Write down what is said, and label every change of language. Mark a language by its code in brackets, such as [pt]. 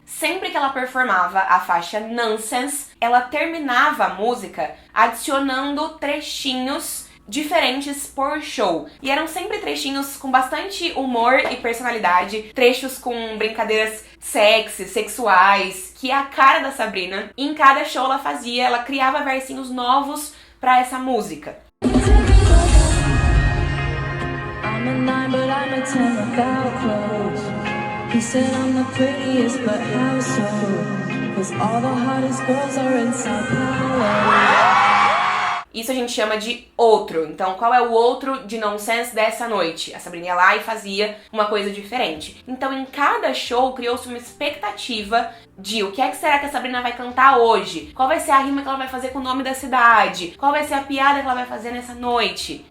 [pt] Sempre que ela performava a faixa Nonsense, ela terminava a música adicionando trechinhos diferentes por show. E eram sempre trechinhos com bastante humor e personalidade, trechos com brincadeiras sexys, sexuais, que é a cara da Sabrina. E em cada show ela criava versinhos novos pra essa música. [en] I'm a 9, but I'm a 10 without clothes. He said I'm the prettiest, but how so? 'Cause all the hottest girls are in Sao Paulo. [pt] Isso a gente chama de outro. Então, qual é o outro de Nonsense dessa noite? A Sabrina ia lá e fazia uma coisa diferente. Então, em cada show, criou-se uma expectativa de o que é que será que a Sabrina vai cantar hoje? Qual vai ser a rima que ela vai fazer com o nome da cidade? Qual vai ser a piada que ela vai fazer nessa noite?